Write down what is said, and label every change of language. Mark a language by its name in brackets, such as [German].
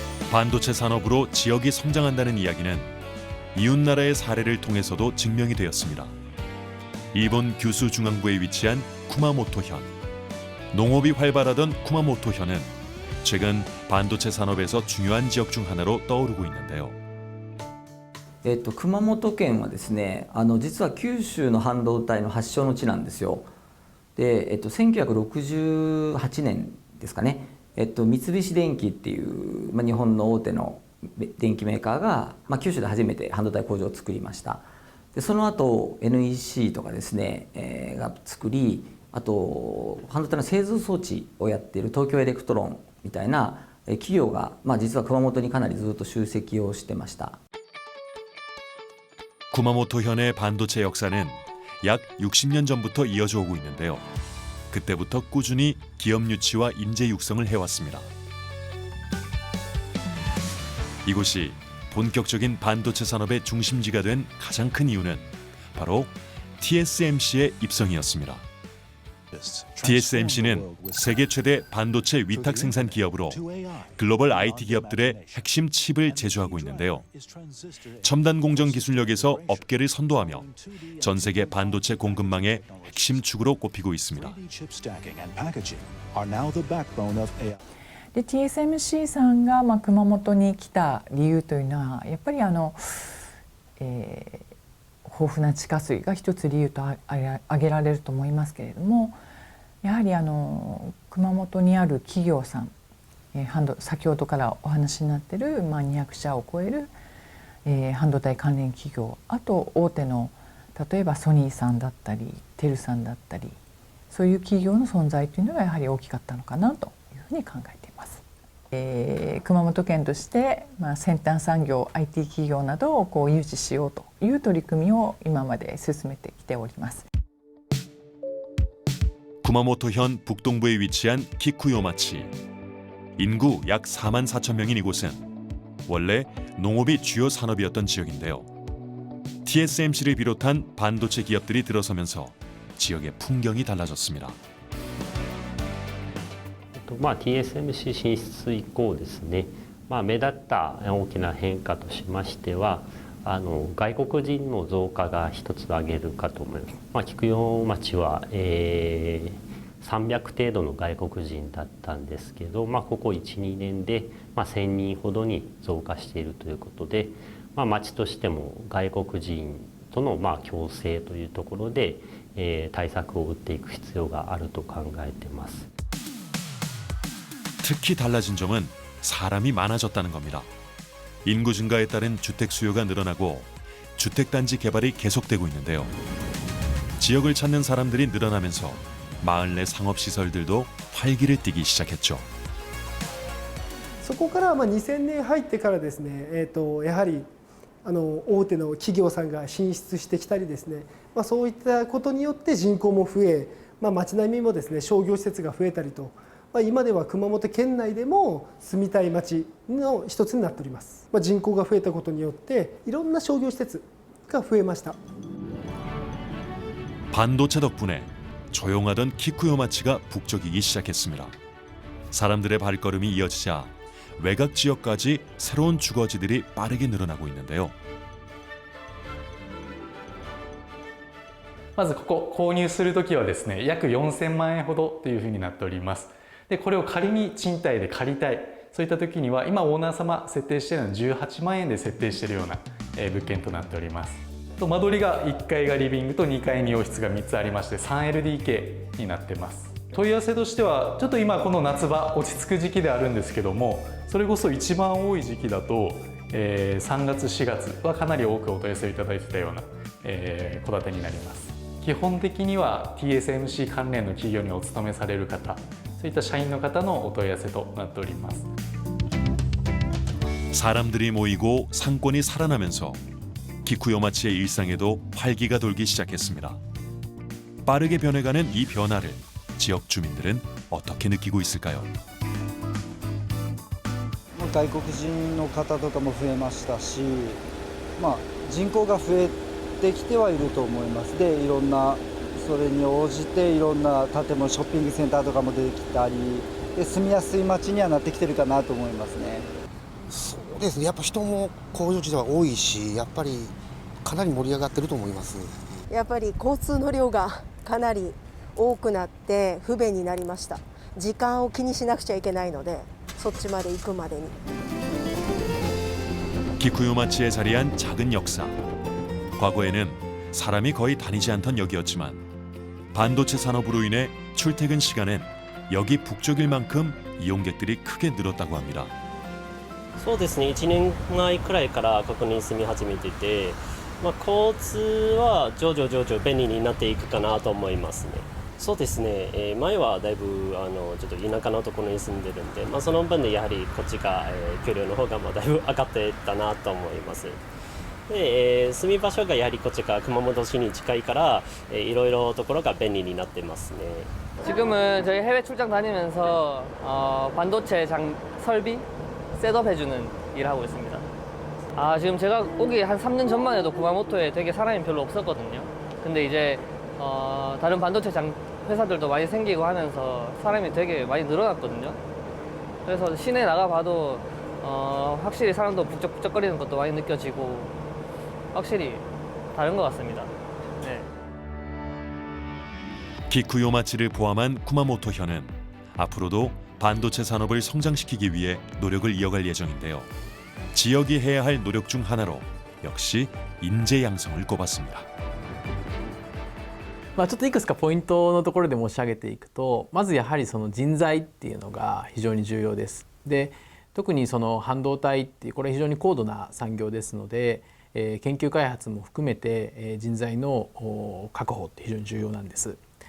[Korean] 반도체 산업으로 지역이 성장한다는 이야기는 이웃나라의 사례를 통해서도 증명이 되었습니다. 일본 규슈 중앙부에 위치한 쿠마모토현. 농업이 활발하던 쿠마모토현은 최근 반도체 산업에서 중요한 지역 중 하나로 떠오르고 있는데요. [Japanese] 熊本県はですね、実は九州の半導体の発祥の地なんですよ。で、1968年ですかね、三菱電機っていう、日本の大手の電機メーカーが、九州で初めて半導体工場を作りました。で、その後 NEC とかですね、が作り、あと半導体の製造装置をやっている東京エレクトロンみたいな企業が、実は熊本にかなりずっと集積をしてました。 [Korean] 쿠마모토현의 반도체 역사는 약 60년 전부터 이어져 오고 있는데요. 그때부터 꾸준히 기업 유치와 인재 육성을 해왔습니다. 이곳이 본격적인 반도체 산업의 중심지가 된 가장 큰 이유는 바로 TSMC의 입성이었습니다. TSMC는 세계 최대 반도체 위탁 생산 기업으로 글로벌 IT 기업들의 핵심 칩을 제조하고 있는데요. 첨단 공정 기술력에서 업계를 선도하며 전 세계 반도체 공급망의 핵심 축으로 꼽히고 있습니다. [Japanese] で TSMC さんが熊本に来た理由というのはやっぱり豊富な地下水が一つ理由と挙げられると思いますけれども、やはり熊本にある企業さん、先ほどからお話になっている200社を超える半導体関連企業、あと大手の例えばソニーさんだったりテルさんだったり、そういう企業の存在というのがやはり大きかったのかなというふうに考えています。熊本県として、先端産業 IT 企業などを誘致しようという取り組みを今まで進めてきております。 [Korean] 쿠마모토현 북동부에 위치한 키쿠요마치. 인구 약 4만 4천 명인 이곳은 원래 농업이 주요 산업이었던 지역인데요. TSMC를 비롯한 반도체 기업들이 들어서면서 지역의 풍경이 달라졌습니다. [Japanese] TSMC 進出以降ですね、目立った大きな変化としましては外国人の増加が一つ挙げるかと思います。菊陽町は、300程度の外国人だったんですけど、ここ 1,2 年で、1000人ほどに増加しているということで、町としても外国人との共生というところで、対策を打っていく必要があると考えています。 [Korean] 특히 달라진 점은 사람이 많아졌다는 겁니다. 인구 증가에 따른 주택 수요가 늘어나고 주택단지 개발이 계속되고 있는데요. 지역을 찾는 사람들이 늘어나면서 마을 내 상업시설들도 활기를 띠기 시작했죠. [Japanese] そこから2000年入ってからですね、やはり大手の企業さんが進出してきたりですね、そういったことによって人口も増え、町並みもですね商業施設が増えたりと。今では熊本県内でも住みたい町の一つになっております。人口が増えたことによっていろんな商業施設が増えました。 [Korean] 반도체 덕분에 조용하던 키쿠요마치가 북적이기 시작했습니다. 사람들의 발걸음이 이어지자 외곽 지역까지 새로운 주거지들이 빠르게 늘어나고 있는데요. [Japanese] まずここ購入するときはですね、約4000万円ほどというふうになっております。で、これを仮に賃貸で借りたい、そういったときには今オーナー様設定しているのは18万円で設定しているような物件となっております。間取りが1階がリビングと2階に洋室が3つありまして 3LDK になってます。問い合わせとしてはちょっと今この夏場落ち着く時期であるんですけども、それこそ一番多い時期だと、3月4月はかなり多くお問い合わせいただいてたような戸建てになります。基本的には TSMC 関連の企業にお勤めされる方、そういった社員の方のお問い合わせとなっております。 [Korean] 사람들이 모이고 상권이 살아나면서 기쿠요마치의 일상에도 활기가 돌기 시작했습니다. 빠르게 변해가는 이 변화를 지역 주민들은 어떻게 느끼고 있을까요? [Japanese] 外国人の方とかも増えましたし、人口が増えてきてはいると思います。で、いろんなそれに応じていろんな建物、ショッピングセンターとかも出てきたり、で住みやすい街にはなってきてるかなと思いますね。そうですね。やっぱ人も工場地では多いし、やっぱりかなり盛り上がってると思います。やっぱり交通の量がかなり多くなって不便になりました。時間を気にしなくちゃいけないので、そっちまで行くまでに。 [Korean] 기쿠요마치에 자리한 작은 역사. 과거에는 사람이 거의 다니지 않던 역이었지만 반도체 산업으로 인해 출퇴근 시간엔 여기 북쪽일 만큼 이용객들이 크게 늘었다고 합니다. [Japanese] そうですね、1年前くらいからここに住み始めてて、交通は徐々便利になっていくかなと思いますね。そうですね、前はだいぶちょっと田舎のところに住んでるんで、その分でやはりこっちが、給料の方がだいぶ上がってたなと思います。で、住み場所がやはりこっちが熊本市に近いから、いろいろところが便利になってますね。 [Korean] 지금은 저희 해외 출장 다니면서 반도체 설비 셋업 해주는 일을 하고 있습니다. 지금 제가 오기 한 3년 전만 해도 구마모토에 되게 사람이 별로 없었거든요. 근데 이제 다른 반도체 회사들도 많이 생기고 하면서 사람이 되게 많이 늘어났거든요. 그래서 시내 나가봐도 확실히 사람도 북적북적거리는 것도 많이 느껴지고 확실히 다른 것 같습니다. 네. 기쿠요마치를 포함한 쿠마모토현은 앞으로도 반도체 산업을 성장시키기 위해 노력을 이어갈 예정인데요. 지역이 해야 할 노력 중 하나로 역시 인재 양성을 꼽았습니다. [Japanese] ちょっといくつかポイントのところで申し上げていくと、まずやはりその人材っていうのが非常に重要です。で、特にその半導体っていうこれ非常に高度な産業ですので、研究開発も含めて人材の確保って非常に重要なんです。